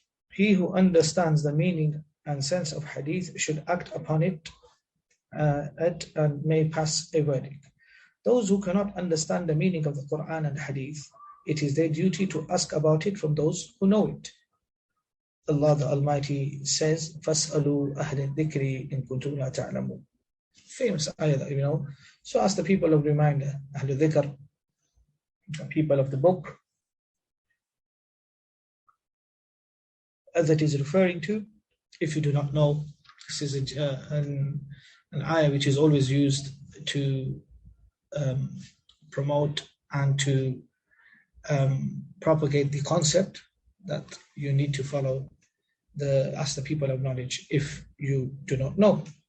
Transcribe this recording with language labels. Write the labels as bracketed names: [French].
[English] He who understands the meaning and sense of hadith should act upon it and may pass a verdict. Those who cannot understand the meaning of the Quran and hadith, it is their duty to ask about it from those who know it. [Arabic] Allah the Almighty says, فَاسْأَلُوا أَهْلَ الذِّكْرِ إِن كُنتُمْ لَا تَعْلَمُونَ. [English] Famous ayah that you know. So ask the people of reminder, Ahlul Dhikr, the people of the book, as it is referring to. If you do not know, this is an ayah which is always used to promote and to propagate the concept that you need to follow ask the people of knowledge if you do not know.